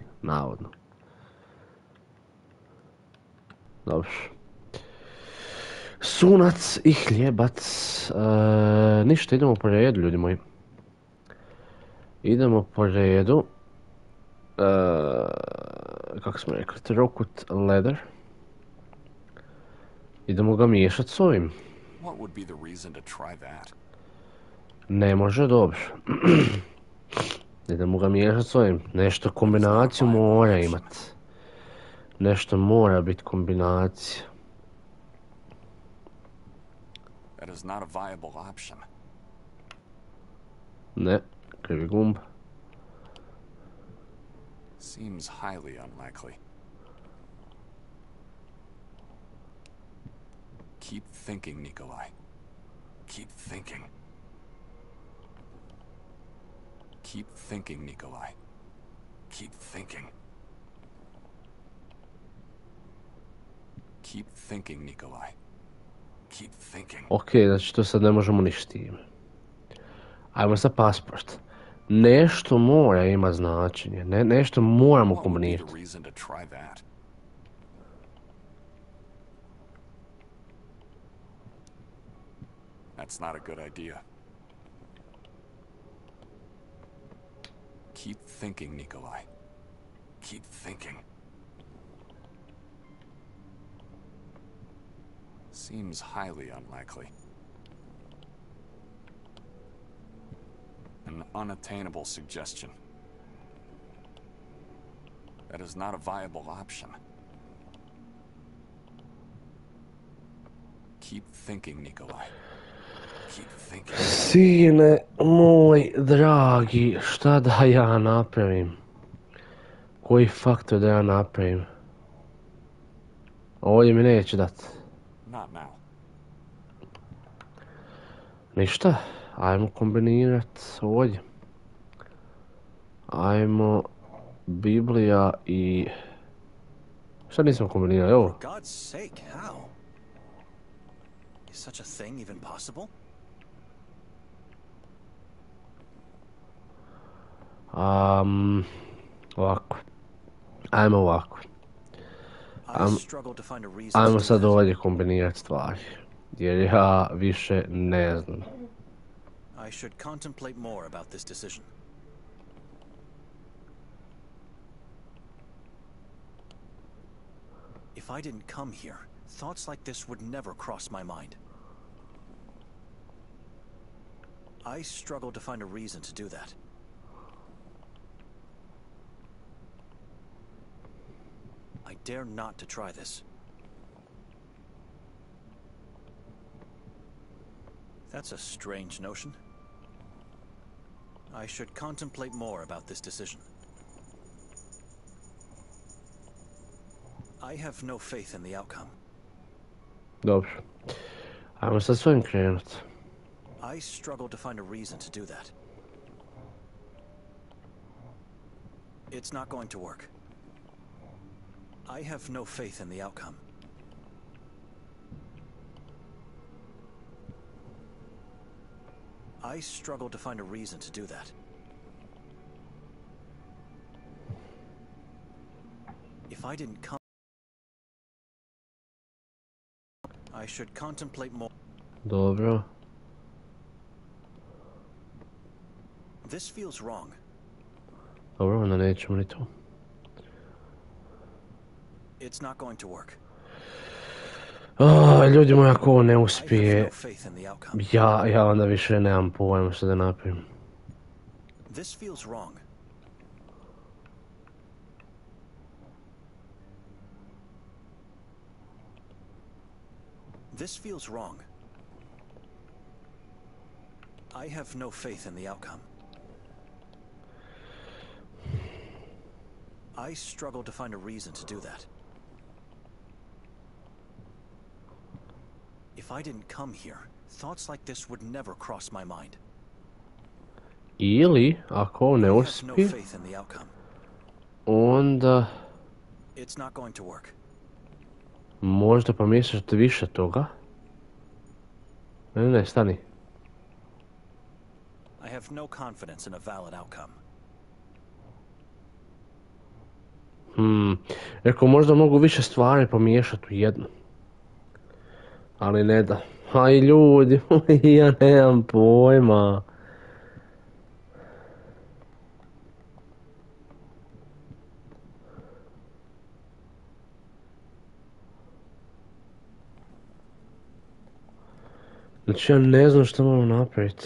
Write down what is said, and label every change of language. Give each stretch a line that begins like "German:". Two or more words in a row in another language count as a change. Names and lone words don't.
Croatian: Navodno. Dobro. Sunac i hljebac. Ništa, idemo po redu, ljudi moji. Idemo po redu. Kako smo rekli, trokut leather. Idemo ga miješati s ovim.
English: What would be the reason to try that?
Croatian: Ne može, dobro. Idemo ga miješati s ovim. Nešto kombinaciju mora imat. Nešto mora biti kombinacija.
English: That is not a viable option.
Croatian: Ne, krivi gumb.
English: Seems highly unlikely. Keep thinking, Nikolai. Keep thinking. Keep thinking, Nikolai. Keep thinking. Keep thinking, Nikolai. Keep thinking.
Croatian: Ok, znači to sad ne možemo ništa time. Ajmo sa pasport. Nešto mora ima značenje, nešto moramo
English: What would be the
Croatian: kombinirati.
English: reason to try that? That's not a good idea. Keep thinking, Nikolai. Keep thinking. Seems highly unlikely. An unattainable suggestion. That is not a viable option. Keep thinking, Nikolai. Keep thinking.
Croatian: Sine moj dragi, šta da ja napravim? Koji faktor da ja napravim? Ovdje mi neće dati.
English: Not now.
Croatian: Ništa, ajmo kombinirat ovdje. Ajmo Biblija i... Šta nismo kombinirali, ovo?
English: For God's sake, how? Is such a thing even possible?
Croatian: Ovako. Ajmo ovako.
English: I struggle to find a reason
Croatian: Ajmo
English: to do
Croatian: sad
English: that.
Croatian: ovdje kombinirat stvari. Jer ja više ne znam.
English: I should contemplate more about this decision. If I didn't come here, thoughts like this would never cross my mind. I struggle to find a reason to do that. I dare not to try this. That's a strange notion. I should contemplate more about this decision. I have no faith in the outcome.
Croatian: Dobro. Ajmo sad s ovim krenut.
English: I struggle to find a reason to do that. It's not going to work. I have no faith in the outcome. I struggle to find a reason to do that. If I didn't come, I should contemplate more.
Croatian: Dobro.
English: This feels wrong.
Croatian: Dobro, onda nećemo ni to.
English: It's not going to work.
Croatian: Ljudi moji, ako ovo ne
English: I have
Croatian: uspije,
English: no faith in the outcome.
Croatian: ja onda više nemam pojma što da napravim.
English: This feels wrong. This feels wrong. I have no faith in the outcome. I struggle to find a reason to do that. If I didn't come here, thoughts like this would never cross my mind.
Croatian: Ili, ako ovo ne
English: I have no
Croatian: uspije,
English: faith in the outcome.
Croatian: onda
English: It's not going to work.
Croatian: možda pomiješati više toga. Ne, stani.
English: I have no confidence in a valid outcome.
Croatian: Rekao, možda mogu više stvari pomiješati u jedno. Ali ne da. Aj ljudi, ja nemam pojma. Znači ja ne znam što moram napraviti.